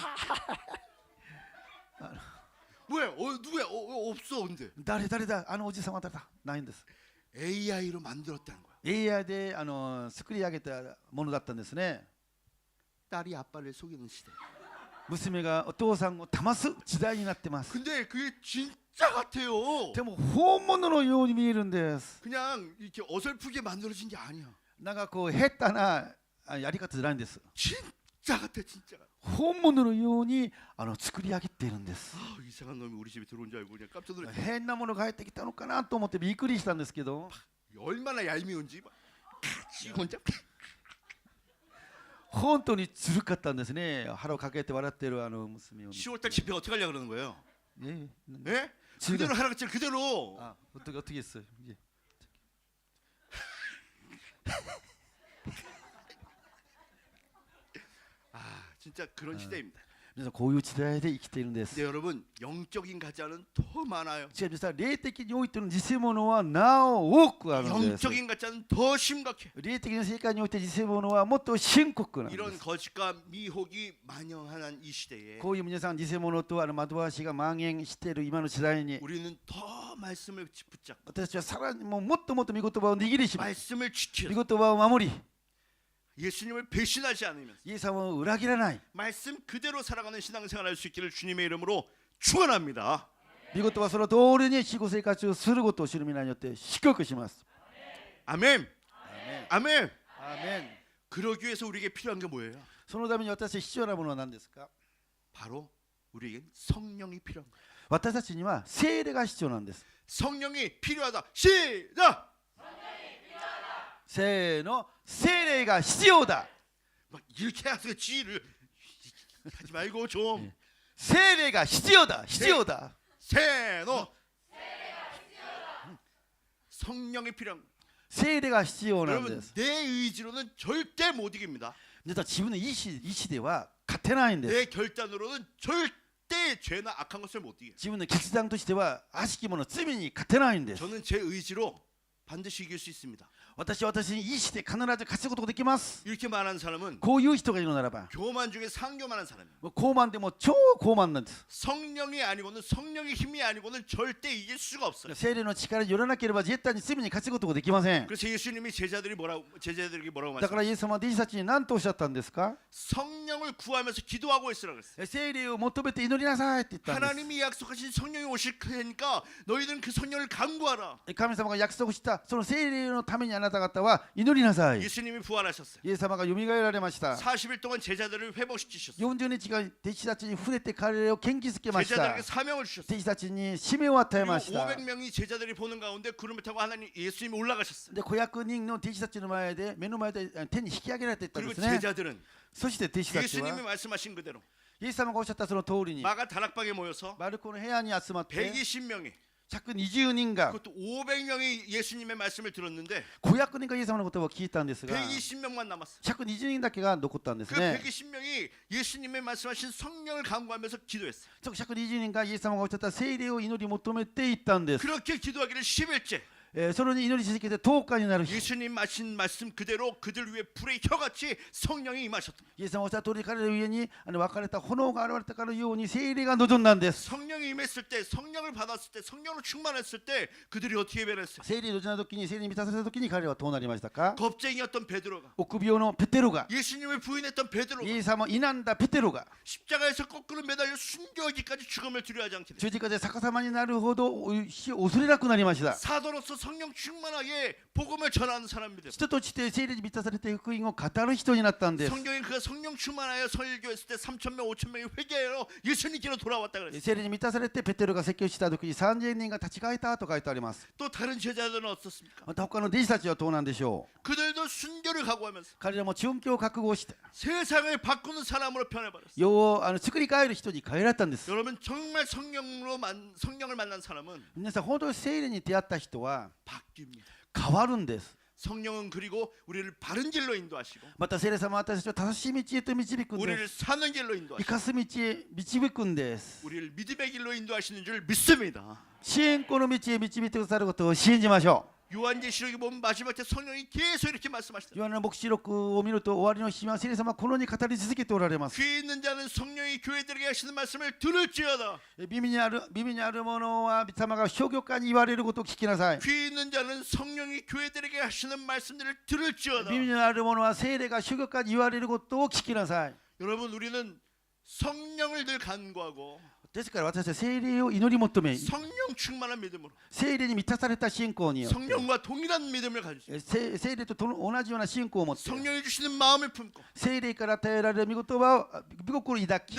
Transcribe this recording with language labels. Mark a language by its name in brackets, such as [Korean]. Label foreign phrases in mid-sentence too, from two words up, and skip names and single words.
[Korean] 뭐야? 누구야? 없어 근데 [Japanese] 誰だおじさんは誰だないんです。 [Korean] AI로 만들었다는 거야. [Japanese] AI で作り上げたものだったんですね。 [Korean] 딸이 아빠를 속이는 시대. [Japanese] 娘がお父さんを騙す時代になってます。 [Korean] 근데 그게 진짜 같아요. [Japanese] でも本物のように見えるんです。 [Korean] 그냥 이렇게 어설프게 만들어진 게 아니야. [Japanese] なんかこう下手なやり方じゃないんです。 [Korean] 진짜 같아 진짜. [Japanese] 本物のように作り上げているんです。 [Korean] 아, 이상한 놈이 우리 집에 들어온 줄 알고 그냥 깜짝 놀랐어. [Japanese] 変なものが入ってきたのかなと思ってびっくりしたんですけど、 [Korean] 얼마나 얄미운지 막 같이 혼자 [Japanese] 本当にずるかったんですね。腹をかけて笑ってる娘を見て。 [Korean] 10월달 집회 어떻게 하려고 그러는 거예요? え 예? 그대로 하라고 했잖아 그대로. 아, 어떻게 했어요? 예. 아 진짜 그런 시대입니다. [Japanese] 그래서 こういう時代で生きているんで [Korean] 근데 [Japanese] す。 [Korean] 여러분 영적인 가짜는 더 많아요. [Japanese] しかし皆さん霊的においての偽物はなお多くあるんです。 [Korean] 영적인 가짜는 더 심각해. [Japanese] 霊的な世界において偽物はもっと深刻なんで [Korean] 이런 [Japanese] す。 [Korean] 거짓과 미혹이 만영한 이 시대에 [Japanese] こういう皆さん偽物と惑わしが蔓延している今の時代に [Korean] 우리는 더 말씀을 붙잡고 [Japanese] 私たちはさらにもっともっと御言葉を握りしめ [Korean] 말씀을 [Japanese] 御 [Korean] 지켜 [Japanese] 言葉を守り [Korean] 예수님을 배신하지 않으면서 [Japanese] イエス様を裏切らない [Korean] 말씀 그대로 살아가는 신앙생활 할 수 있기를 주님의 이름으로 축원합니다. [Japanese] 御言葉その通りに死後生活をすることを主の皆によって祝福します。 [Korean] 아멘. 아멘. [Japanese] アーメン。 [Korean] 그러기 위해서 우리에게 필요한 게 뭐예요? [Japanese] そのために私必要なものは何ですか？ [Korean] 바로 우리에겐 성령이 필요한 거예요. [Japanese] 私たちには聖霊が必要なんです。 [Korean] 성령이 필요하다. 시작. [Japanese] せーの、聖霊が必要だ。 [Korean] 막 이렇게 하세요. 지를 하지 말고 좀 [Japanese] 聖霊が必要だ。必要だ。 세노. [Korean] 성령이 필요한 거예요. [Japanese] 聖霊が必要なんで [Korean] 여러분 [Japanese] す。 [Korean] 내 의지로는 절대 못 이깁니다. [Japanese] 実は自分の意志では勝てないんです。 [Korean] 내 결단으로는 절대 죄나 악한 것을 못 이겨요. [Japanese] 自分の決断としては悪しきもの罪に勝てないんです。 [Korean] 저는 제 의지로 반드시 이길 수 있습니다. [Japanese] 私に意志で必ず勝つことができます。 [Korean] 이렇게 말하는 사람은 [Japanese] こういう人がいるならば、 [Korean] 교만 중에 상교만한 사람이에요. [Japanese] もう高慢でも超高慢なんです。 [Korean] 성령이 아니고는 성령의 힘이 아니고는 절대 이길 수가 없어요. [Japanese] 聖霊の力によらなければ絶対に罪に勝つことができません。 [Korean] 그래서 예수님이 제자들에게 뭐라고 [Japanese] だからイ [Korean] 말씀하셨어요? [Japanese] エス様は弟子たちに何とおっしゃったんですか？ [Korean] 성령을 구하면서 기도하고 있으라고 했어요. [Japanese] 聖霊を求めて祈りなさいって言ったんです。 [Korean] 하나님이 약속하신 성령이 오실 테니까 너희들은 그 성령을 간구하라. [Japanese] 神様が約束したその聖霊のためにあなた方は祈りなさい。 [Korean] 예수님이 부활하셨어요. [Japanese] イエス様がよみがえられました。 [Korean] 40일 동안 제자들을 회복시키셨어요. [Japanese] 40 日間弟子たちに触れて彼らを元気づけました。 [Korean] 제자들에게 사명을 주셨어요. [Japanese] 弟子たちに使命を与え [Korean] 그리고 [Japanese] ました。 [Korean] 500명이 제자들이 보는 가운데 구름을 타고 하나님 예수님이 올라가셨어요. [Japanese] で500人の弟子たちの前で目の前で天に引き上げられていったん [Korean] 그리고 [Japanese] ですね。 [Korean] 제자들은 [Japanese] そして弟子たちは [Korean] 예수님이 말씀하신 그대로 [Japanese] イエス様がおっしゃったその通りに [Korean] 마가 다락방에 모여서 [Japanese] マルコの部屋に集まって [Korean] 120명이 [Japanese] 120人が [Korean] 그것도 500명이 예수님의 말씀을 들었는데 [Japanese] 500 人がイエス様の言葉を聞いたんですが [Korean] 120명만 남았어요. [Japanese] 120 人だけが残ったんです [Korean] 그 [Japanese] ね。 [Korean] 120명이 예수님의 말씀하신 성령을 간구하면서 기도했어요. [Japanese] その120人がイエス様がおっしゃった聖霊を祈り求めていったんです。 [Korean] 그렇게 기도하기를 10일째 [Japanese] それに祈り続けて10日になる日、 [Korean] 예수님 하신 말씀 그대로 그들 위에 불의 혀같이 성령이 임하셨다. [Japanese] イエス様がおっしゃった通り彼らの上に分かれた炎が現れたかのように聖霊が望んだんです。 [Korean] 성령이 임했을 때 성령을 받았을 때 성령으로 충만했을 때 그들이 어떻게 변했어요? [Japanese] 聖霊に望んだ時に聖霊に満たされた時に彼らはどうなりましたか？ [Korean] 겁쟁이였던 베드로가 [Japanese] 臆病のペテロが、 [Korean] 예수님을 부인했던 [Japanese] イ [Korean] 베드로가 [Japanese] エス様を否んだペテロが [Korean] 십자가에서 거꾸로 매달려 순교하기까지 죽음을 두려워하지 않게 됐어요. [Japanese] 十字架で逆さまになるほど死を恐れなくなりました。 [Korean] 사도로서 성령 충만하게 복음을 전하는 사람이 됐어요. [Japanese] 人として聖霊に満たされて福音を語る人になったんです。 [Korean] 성경에 그가 성령 충만하여 설교했을 때 3,000명, 5,000명이 회개하여 예수님께로 돌아왔다 그랬어요. [Japanese] 聖霊に満たされてペテロが説教した時に3000人が立ち返ったと書いてあります。 [Korean] 또 다른 제자들은 어떻습니까? [Japanese] また他の弟子たちはどうなんでしょう？ [Korean] 그들도 순교를 각오하면서 [Japanese] 彼らも殉教を覚悟して [Korean] 세상을 바꾸는 사람으로 변해버렸어요. [Japanese] 世を作り変える人に変えられたんです。 [Korean] 여러분 정말 성령을 만난 사람은 [Japanese] 皆さん本当に聖霊に出会った人は [Korean] 바뀝니다. [Japanese] 変わるんです。 [Korean] 성령은 그리고 우리를 바른 길로 인도하시고 [Japanese] また聖霊様は私たちを正しい道へと導くんで [Korean] 우리를 [Japanese] す。 [Korean] 사는 길로 [Japanese] 生 [Korean] 인도하시고 [Japanese] かす道へ導くんです。 [Korean] 우리를 믿음의 길로 인도하시는 줄 믿습니다. [Japanese] 信仰の道へ導いてくださることを信じましょう。 [Korean] 요한계시록에 보면 마지막 때 성령이 계속 이렇게 말씀하시다. [Japanese] ヨハネの黙示録を見ると終わりの日は聖霊様はこのように語り続けておられます。 [Korean] 귀 있는 자는 성령이 교회들에게 하시는 말씀을 들을지어다. [Japanese] 耳にある者は御霊が諸教会に言われることを聞きなさい。 [Korean] 귀 있는 자는 성령이 교회들에게 하시는 말씀들을 들을지어다. [Japanese] 耳にある者は聖霊が諸教会に言われることを聞きなさい。 [Korean] 여러분 우리는 성령을 늘 간구하고 [Japanese] ですから私は聖霊を祈り求め、 [Korean] 성령 충만한 믿음으로 [Japanese] 聖霊に満たされた信仰によって [Korean] 성령과 동일한 믿음을 가지고 [Japanese] 聖霊と同じような信仰を持って [Korean] 성령이 주시는 마음을 품고 [Japanese] 聖霊から与えられる御言葉を御心を抱き